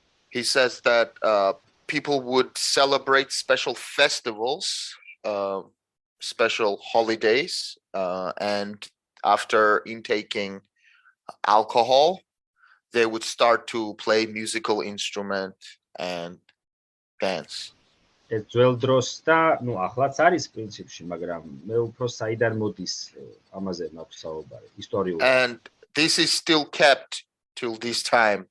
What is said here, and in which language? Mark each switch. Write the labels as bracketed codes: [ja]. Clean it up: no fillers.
[en] He says that people would celebrate special festivals, special holidays, and after intaking alcohol, they would start to play musical instrument and dance. [ka] ეს ძველ დროს და ნუ ახლაც არის პრინციპში, მაგრამ მე უფრო საიდან მოდის ამაზე მაქვს საუბარი, ისტორიულად. [en] And this is still kept till this time.